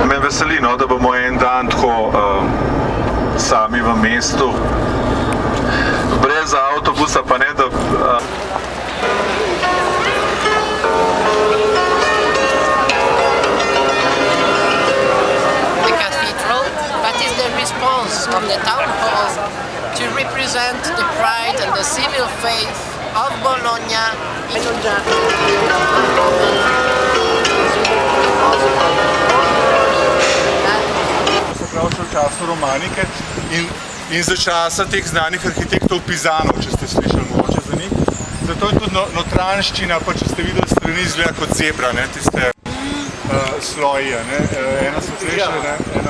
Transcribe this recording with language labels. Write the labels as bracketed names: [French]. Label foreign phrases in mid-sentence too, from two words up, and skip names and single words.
[Slovenian] veseli, no, da bomo en dan tako sami v mestu, brez avtobusa, pa ne da... [English] The cathedral, that is the response of the town hall to represent the pride and the civil faith of Bologna. [Slovenian] Se pravi še v času romanike in za časa teh znanih arhitektov Pizanov, če ste slišali mogoče za njih. Zato je tudi notranjščina, pa če ste videli strani, izgleda kot zebra, ne, tiste sloji, ne, ena svetlejša, ne, ena.